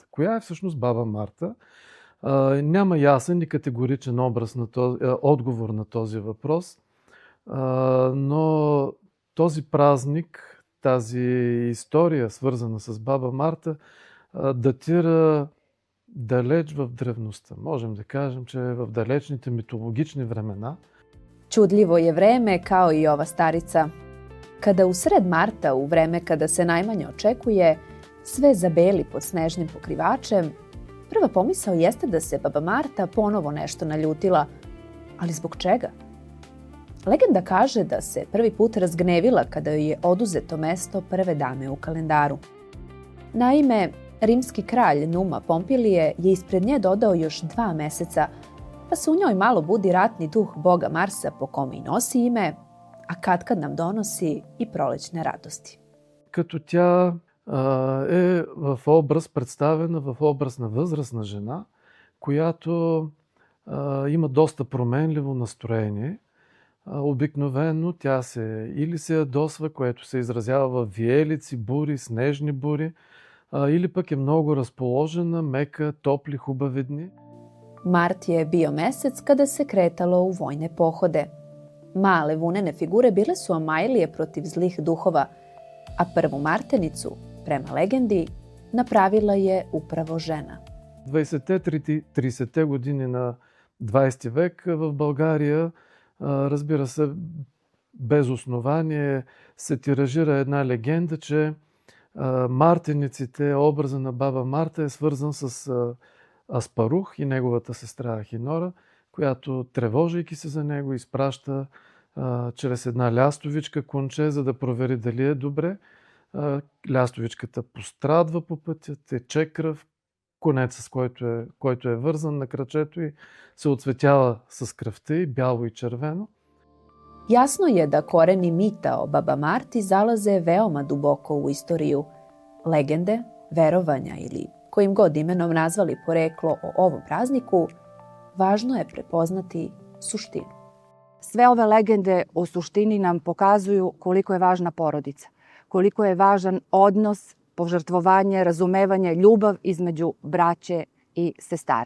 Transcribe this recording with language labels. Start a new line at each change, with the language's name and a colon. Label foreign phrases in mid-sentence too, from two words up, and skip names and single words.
Bulgarian: Коя е всъщност Баба Марта? Няма ясен и категоричен отговор на този въпрос, но този празник, тази история, свързана с Баба Марта, датира далеч в древността. Можем да кажем, че е в далечните митологични времена.
Serbian: Čudljivo je vreme kao i ova starica. Kada u sred marta, u vreme kada se najmanje očekuje, sve zabeli pod snežnim pokrivačem, prva pomisao jeste da se Baba Marta ponovo nešto naljutila, ali zbog čega? Legenda kaže da se prvi put razgnevila kada joj je oduzeto mesto prve dame u kalendaru. Naime, rimski kralj Numa Pompilije je ispred nje dodao još 2 meseca, pa se u njoj malo budi ratni duh boga Marsa po kome i nosi ime, a katkad nam donosi и пролетne радости.
Bulgarian: Като тя е в образ, представена в образ на възрастна жена, която има доста променливо настроение. Обикновено тя или се ядосва, което се изразява в виелици, бури, снежни бури, или пък е много разположена, мека, топли, хубави дни.
Serbian: Mart je bio mesec kada se kretalo u vojne pohode. Male vunene figure bile su omajlije protiv zlih duhova, a prvu martenicu, prema legendi, napravila je upravo žena.
Bulgarian: 20-30 години на 20 век в България, разбира се, без основание се тиражира една легенда, че мартениците, образа на Баба Марта е свързан с Аспарух и неговата сестра Ахинора, която, тревожейки се за него, изпраща чрез една лястовичка конче, за да провери дали е добре. Лястовичката пострадва по пътя, тече кръв, конецът, с който е вързан на крачето и се оцветява с кръвта и бяло и червено.
Serbian: Jasno je da koreni mita o Baba Marti zalaze veoma duboko u istoriju. Legende, verovanja ili kojim god imenom nazvali poreklo o ovom prazniku, važno je prepoznati suštinu. Sve ove legende u suštini nam pokazuju koliko je važna porodica, koliko je važan odnos, požrtvovanje, razumevanje, ljubav između braće i sestara.